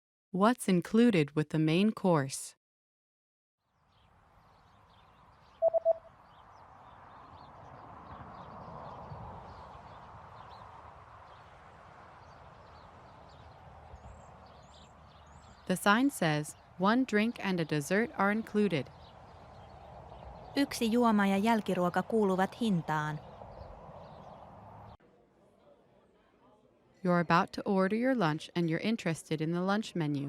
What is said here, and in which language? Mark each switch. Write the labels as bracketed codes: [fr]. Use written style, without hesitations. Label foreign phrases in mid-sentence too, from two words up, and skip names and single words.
[en] What's included with the main course? The sign says, one drink and a dessert are included. [fi] Yksi juoma ja jälkiruoka kuuluvat hintaan. [en] You're about to order your lunch and you're interested in the lunch menu.